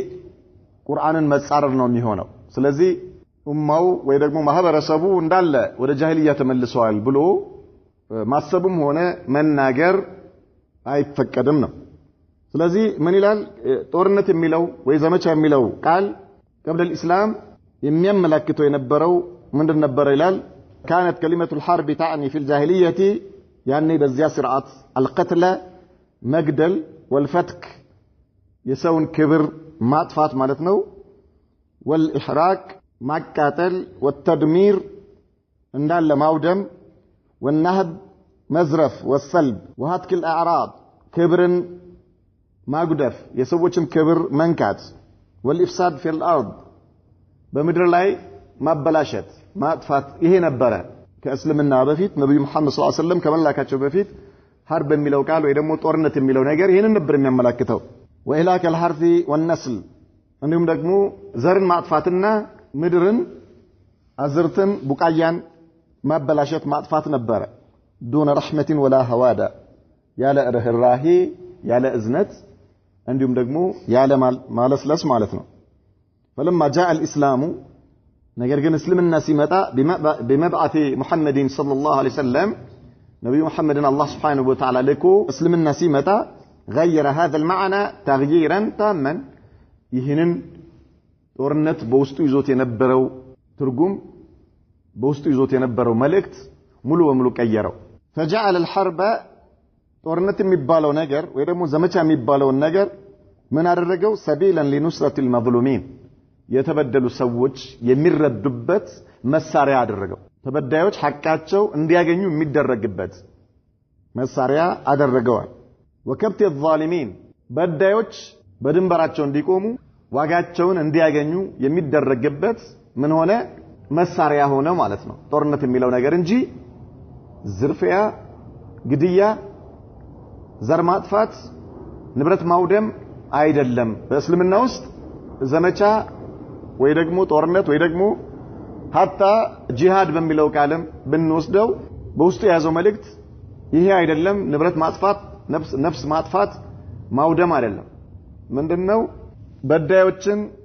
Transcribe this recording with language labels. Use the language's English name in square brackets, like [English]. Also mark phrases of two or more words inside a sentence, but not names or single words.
[Amharic] ቁርአንን መጻረር ነው የሚሆነው። ስለዚህ ኡማው ወይ ደግሞ ማህበረሰቡ እንዳለ ወደ ጃሂልያ ተመልሷል ብሎ ማሰብም ሆነ መናገር አይፈቀድም ነው። ስለዚህ ምን ይላል? ጦርነት የሚለው ወይ ዘመቻ የሚለው ቃል [Arabic] قبل الاسلام [Amharic] የሚያመለክተው የነበረው ምንድን ነበር ይላል? [Arabic] كانت كلمة الحرب تعني في الجاهلية يعني [Amharic] በዚያ ስርዓት [Arabic] القتل መግደል والفتك [Amharic] የሰውን ክብር ማጥፋት ማለት ነው። [Arabic] والإحراق ማቃጠል والتدمير [Amharic] እንዳለ ማውደም [Arabic] والنهب መዝረፍ والسلب وهتك الأعراض [Amharic] ክብርን ማጉደፍ የሰዎችን ክብር መንካት [Arabic] والإفساد في الأرض [Amharic] በምድር ላይ ማበላሸት ማጥፋት ይሄ ነበረ ከእስልምና በፊት ነብዩ መሐመድ [Arabic] صلى الله عليه وسلم [Amharic] ከመላካቸው በፊት ሐርብ የሚለው ቃል ወይ ደግሞ ጦርነት የሚለው ነገር ይሄንን ነበር የሚያመለክተው። [Arabic] وإهلاك الحرث والنسل [Amharic] እንዲሁም ደግሞ ዘርን ማጥፋትና ምድርን አዝርትን ቡቃያን ማበላሸት ማጥፋት ነበረ። [Arabic] دون رحمة ولا هوادة [Amharic] ያለ ርህራሄ ያለ እዝነት እንዲሁም ደግሞ ያለ ማለስለስ ማለት ነው። [Arabic] فلما جاء الإسلام [Amharic] ነገር ግን እስልምና ሲመጣ [Arabic] بمبعث محمد صلى الله عليه وسلم [Amharic] ነብዩ መሐመድን አላህ [Arabic] سبحانه و تعالى [Amharic] ልኮ እስልምና ሲመጣ [Arabic] غير هذا المعنى تغييرا تاما [Amharic] ይህንን ጦርነት በውስጡ ይዞት የነበረው ትርጉም በውስጡ ይዞት የነበረው መልእክት ሙሉ በሙሉ ቀየረው። [Arabic] فجعل الحرب [Amharic] ጦርነት የሚባለው ነገር ወይ ደግሞ ዘመቻ የሚባለው ነገር ምን አደረገው? [Arabic] سبيلا لنصرة المظلومين [Amharic] የተበደሉ ሰዎች የሚረዱበት መሳሪያ አደረገው። ተበዳዮች ሐቃቸው እንዲያገኙ የሚደረግበት መሳሪያ አደረገዋል። [Arabic] وكبت الظالمين [Amharic] በዳዮች በድንበራቸው እንዲቆሙ ዋጋቸውን እንዲያገኙ የሚደረግበት ምን ሆነ? መሳሪያ ሆነ ማለት ነው ጦርነት የሚለው ነገር እንጂ ዝርፊያ ግድያ ዘር ማጥፋት ንብረት ማውደም አይደለም በእስልምና ውስጥ ዘመቻ ወይ ደግሞ ጦርነት ወይ ደግሞ hatta ጂሃድ በሚለው ቃልም ብንወስደው በውስጡ ያዘው መልእክት ይሄ አይደለም ንብረት ማጥፋት ነፍስ ማጥፋት ማውደም አይደለም ምንድነው በዳዮችን